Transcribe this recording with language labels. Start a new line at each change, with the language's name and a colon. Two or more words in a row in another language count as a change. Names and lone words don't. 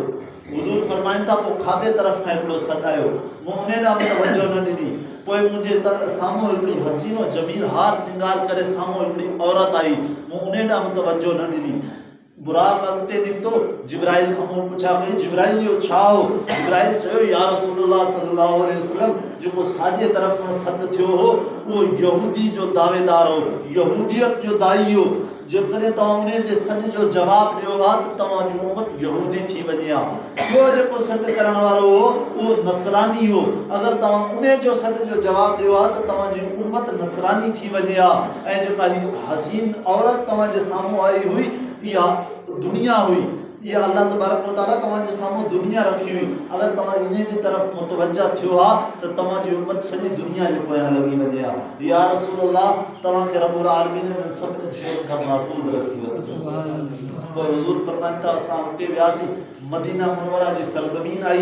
Sindhi: हुज़ूर फरमाइनि था पोइ खाॿे तरफ़ खां हिकिड़ो सॾु आयो, मूं उन ॾांहुं तवजो न ॾिनी। पोइ मुंहिंजे साम्हूं हिकिड़ी हसीनो जमील हार सिंगार करे साम्हूं हिकिड़ी औरत आई, मूं उन ॾांहुं तवजो न ॾिनी। बुराक अॻिते निकितो, जिब्राइल खां मूं पुछा कई जिब्राइल इहो छा हो? जिब्राइल चयो
Arabic: يا رسول الله صلى الله عليه وسلم
Sindhi: जेको साॼे तरफ़ खां सॾु थियो हो उहो यहूदी जो दावेदार हो, यहूदियत जो दाई हो। जेकॾहिं तव्हां उन जे सॾ जो जवाबु ॾियो हा त तव्हांजी उम्मत यहूदी थी वञे हा। ॿियो जेको सॾु करण वारो हो उहो नसरानी हो, अगरि तव्हां उन जो सॾ जो जवाबु ॾियो हा त तव्हांजी उम्मत नसरानी थी वञे हा। ऐं जेका हसीन औरत तव्हांजे साम्हूं आई हुई इहा दुनिया हुई, इहा
Arabic: الله تبارك وتعالى
Sindhi: तव्हांजे साम्हूं दुनिया रखी हुई। अगरि तव्हां इन जी तरफ़ मुतवजा थियो हा त तव्हांजी उम्मत सॼी दुनिया जे पोयां लॻी वञे हा।
Arabic: يا رسول الله
Sindhi: तव्हांखे
Arabic: رب العالمين
Sindhi: में सभिनी शयुनि खां महफ़ूज़ रखी वञे। पोइ हुज़ूर फरमाइनि था असां हुते वियासीं, मदीना मुनव्वरा जी सरज़मीन आई।